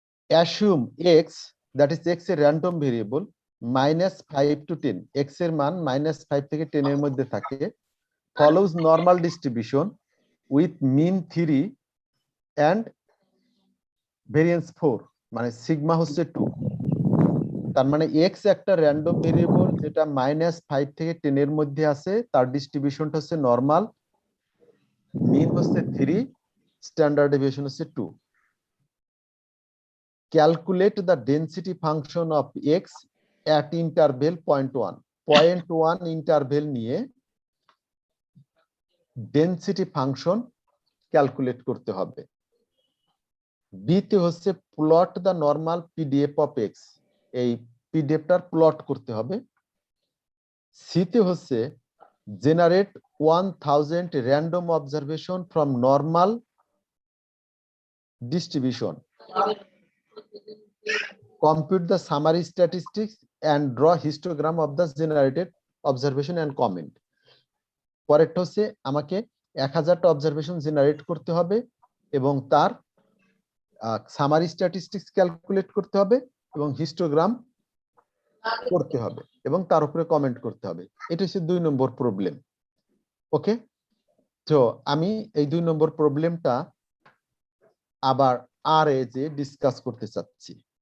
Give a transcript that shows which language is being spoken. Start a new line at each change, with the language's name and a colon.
English: Assume x, that is x a random variable, -5 to 10.
Bangla: X এর মান -5 থেকে 10 এর মধ্যে থাকে।
English: Follows normal distribution with mean 3 and variance 4,
Bangla: মানে সিগমা হচ্ছে 2। তার মানে x একটা র্যান্ডম ভেরিয়েবল যেটা -5 থেকে 10 এর মধ্যে আছে, তার ডিস্ট্রিবিউশনটা হচ্ছে নরমাল, মিন হচ্ছে 3, স্ট্যান্ডার্ড ডেভিয়েশন হচ্ছে 2।
English: Calculate the density function of x at interval 0.1.
Bangla: 0.1 interval নিয়ে ডেনসিটি ফাংশন ক্যালকুলেট করতে হবে। বি তে হচ্ছে
English: plot the normal PDF of X,
Bangla: এই পিডিএফটার প্লট করতে হবে। সি তে হচ্ছে
English: Generate 1000 random observation from normal distribution, compute the summary statistics and draw histogram of the generated observation and comment.
Bangla: পরেরটা হচ্ছে আমাকে 1000টা অবজারভেশন জেনারেট করতে হবে এবং তার সামারি স্ট্যাটিস্টিক্স ক্যালকুলেট করতে হবে এবং হিস্টোগ্রাম করতে হবে এবং তার উপরে কমেন্ট করতে হবে। এটা হচ্ছে 2 নম্বর প্রবলেম। ওকে, তো আমি এই 2 নম্বর প্রবলেমটা আবার আর এ যে ডিসকাস করতে চাচ্ছি।